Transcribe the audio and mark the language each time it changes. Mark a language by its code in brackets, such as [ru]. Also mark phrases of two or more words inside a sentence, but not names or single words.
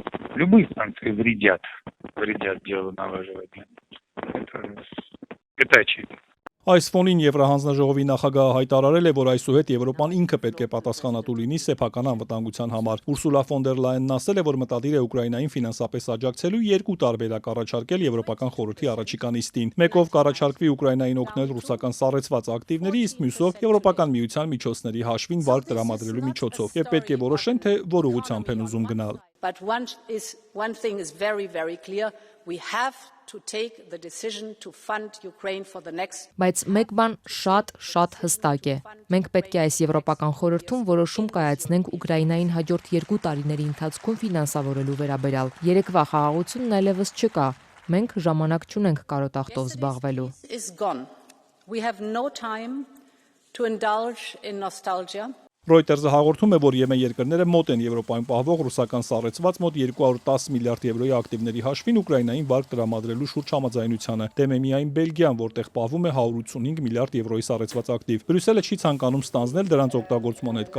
[hy] Այս ֆոնին Եվրահանձնաժողովի նախագահը հայտարարել է, որ այսուհետ Եվրոպան ինքը պետք է պատասխանատու լինի սեփական անվտանգության համար։ Ուրսուլա ֆոն դեր Լայենն ասել է, որ մտադիր է Ուկրաինային ֆինանսապես աջակցելու երկու տարբերակ առաջարկել Եվրոպական խորհրդի առաջիկա նիստին։ Մեկով կառաջարկվի Ուկրաինային օգնել ռուսական սառեցված ակտիվների, իսկ մյուսով Եվրոպական միության միջոցների հաշվին վարկ տրամադրելու միջոցով։ Եվ պետք է որոշեն, թե որ ուղղությամբ են ուզում գնալ։ [en] But one thing is very clear. We have to take the decision to fund Ukraine for the next. [hy] Բայց մեկ բան շատ հստակ է։ Մենք պետք է այս Եվրոպական խորհրդում որոշում կայացնենք Ուկրաինային հաջորդ 2 տարիների ընթացքում ֆինանսավորելու վերաբերյալ։ Երեկվա խաղաղությունն այլևս չկա։ Մենք ժամանակ չունենք կարոտախտով զբաղվելու։ [en] We have no time to indulge in nostalgia. [hy] Reuters-ը հաղորդում է, որ ԵՄ երկրները մոտ են Եվրոպայում պահվող ռուսական սառեցված մոտ 210 միլիարդ եվրոյի ակտիվների հաշվին Ուկրաինային վարկ տրամադրելու շուրջ համաձայնությանը։ Դեմ է միայն Բելգիան, որտեղ պահվում է 185 միլիարդ եվրոյի սառեցված ակտիվ։ Բրյուսելը չի ցանկանում ստանձնել դրանց օգտագործման հետ